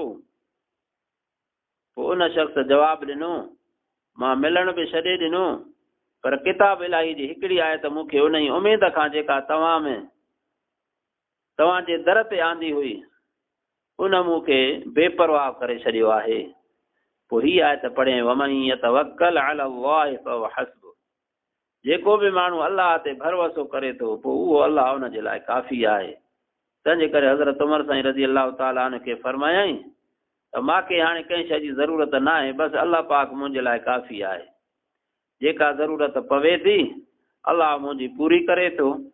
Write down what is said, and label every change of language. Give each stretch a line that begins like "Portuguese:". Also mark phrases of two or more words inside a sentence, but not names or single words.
Sindhi: पोइ उन शख़्स जवाबु ॾिनो, मां मिलण बि छॾे ॾिनो, पर किताब इलाही जी हिकिड़ी आयत मूंखे उन ई उमेद खां जेका तव्हांजे दर ते आंदी हुई उन मूंखे बेपरवाह करे छॾियो आहे। पोइ हीअ आयत पढ़े,
Arabic: ومن يتوكل على الله فهو حسبه,
Sindhi: जेको बि माण्हू अलाह ते भरोसो करे थो पोइ उहो अलाह उन जे लाइ काफ़ी आहे। तंहिंजे करे हज़रत उमर साईं
Arabic: رضي الله تعالى عنه
Sindhi: खे फरमायईं त मूंखे हाणे कंहिं शइ जी ज़रूरत न आहे, बसि अलाह पाक मुंहिंजे लाइ काफ़ी आहे। जेका ज़रूरत पवे थी अलाह मुंहिंजी पूरी करे थो।